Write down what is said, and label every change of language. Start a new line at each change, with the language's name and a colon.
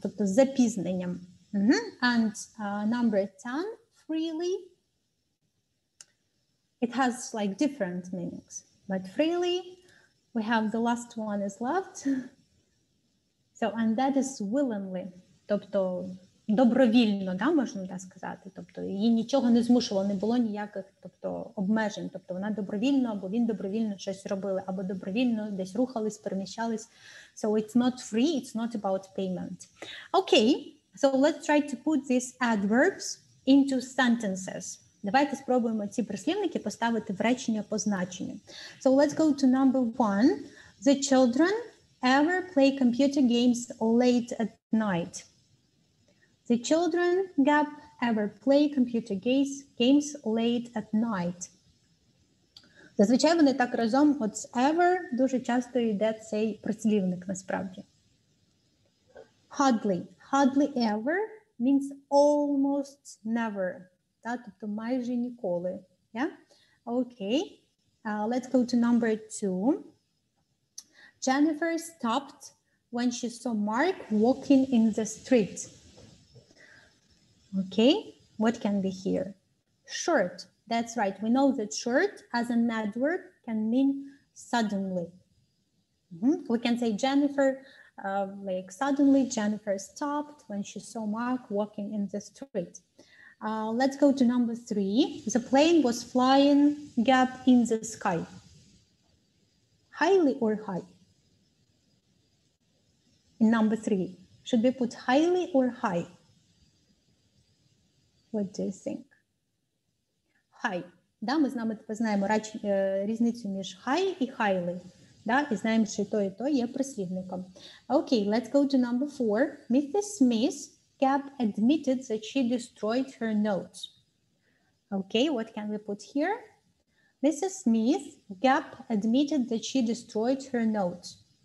Ukrainian: Тобто з запізненням.
English: And number 10, freely. It has like different meanings. But freely, we have the last one is left. So, and that is willingly.
Ukrainian: Тобто добровільно, да, можна так сказати. Тобто її нічого не змушувало, не було ніяких обмежень. Тобто вона добровільно, або він добровільно щось робили, або добровільно десь рухались, переміщались.
English: So it's not free, it's not about payment. Okay, so let's try to put these adverbs into sentences.
Ukrainian: Давайте спробуємо ці прислівники поставити в речення по значенню.
English: So let's go to number 1. The children ever play computer games late at night? The children gap ever play computer games late at night.
Ukrainian: Зазвичай вони так разом, от з ever дуже часто йде цей прислівник насправді.
English: Hardly. Hardly ever means almost never.
Ukrainian: Тобто майже ніколи.
English: Yeah? Okay. Let's go to number 2. Jennifer stopped when she saw Mark walking in the street. Okay. What can be here? Short. That's right. We know that short as an adverb can mean suddenly. We can say Jennifer, like suddenly Jennifer stopped when she saw Mark walking in the street. Let's go to number 3. The plane was flying gap in the sky. Highly or high? In number 3, should we put highly or high? What do you think? High.
Ukrainian: Да, ми з нами знаємо різницю між high і highly. Да, і знаємо, що і то є прислівником.
English: Okay, let's go to number 4. Mrs. Smith gap admitted that she destroyed her notes. Okay, what can we put here? Mrs. Smith gap admitted that she destroyed her notes.